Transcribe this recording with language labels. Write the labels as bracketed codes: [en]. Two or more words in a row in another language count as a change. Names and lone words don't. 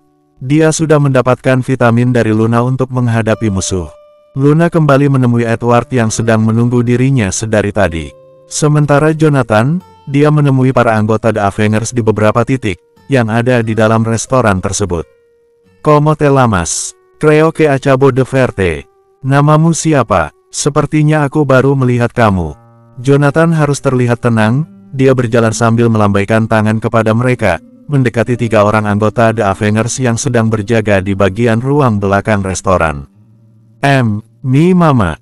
[id] Dia sudah mendapatkan vitamin dari Luna untuk menghadapi musuh. Luna kembali menemui Edward yang sedang menunggu dirinya sedari tadi. Sementara Jonathan, dia menemui para anggota The Avengers di beberapa titik yang ada di dalam restoran tersebut. [es] "Como te llamas? Creo que acabo de verte." [id] "Namamu siapa? Sepertinya aku baru melihat kamu." Jonathan harus terlihat tenang, dia berjalan sambil melambaikan tangan kepada mereka, mendekati 3 orang anggota The Avengers yang sedang berjaga di bagian ruang belakang restoran. [es] Mi mama."